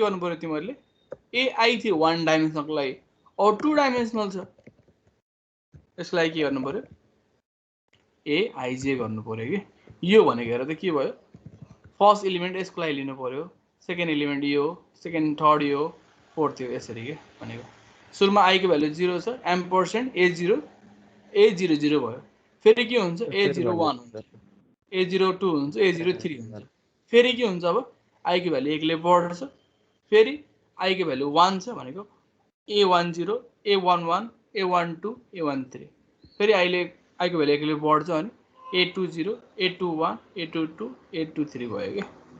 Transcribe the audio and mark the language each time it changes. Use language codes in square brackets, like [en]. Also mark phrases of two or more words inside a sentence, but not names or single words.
[ne] गर्नु पर्यो तिमीहरुले ai थियो 1 डाइमेन्सनलको लागि अब 2 डाइमेन्सनल छ यसको लागि के गर्नु पर्यो aij गर्नु पर्यो कि यो भनेको हेर त के भयो [en] first element [ne] यसको लागि लिनु पर्यो [en] second element [ne] यो [en] second third [ne] यो फोर्थ यो यसरी के भनेको सुरुमा i को भ्यालु 0 छ m% a0 a00 भयो फेरि के हुन्छ a01 हुन्छ a02 हुन्छ a03 हुन्छ फेरि के हुन्छ अब i को भ्यालु 1 ले बढ्छ फेरि i को भ्यालु 1 छ भनेको a10 a11 a12 a13 फेरि i को भ्यालु 1 ले बढ्छ अनि a20 a21 a22 a23 भयो के